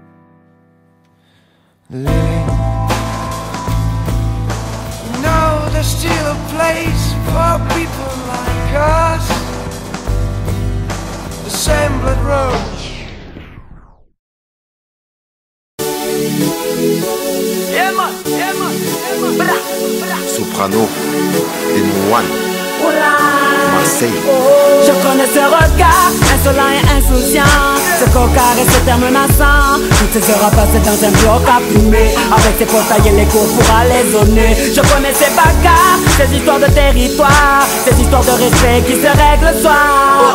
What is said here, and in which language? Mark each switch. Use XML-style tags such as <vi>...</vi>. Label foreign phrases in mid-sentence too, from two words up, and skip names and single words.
<en>Lily, no, there's still a place for people like us. The same blood rose. Yeah man, yeah man, yeah man. Bra, bra.</en> <fr>Soprano, N1, Marseille. Je connais ce regard, insolent et insouciant, ce cocard et ce terme menaçant. Toutes ces heures à passer dans un bloc à fumer, avec ses portails et les cours pour aller zoner. Je connais ces bagarres, ces histoires de territoire, ces histoires de respect qui se règlent le soir.</fr>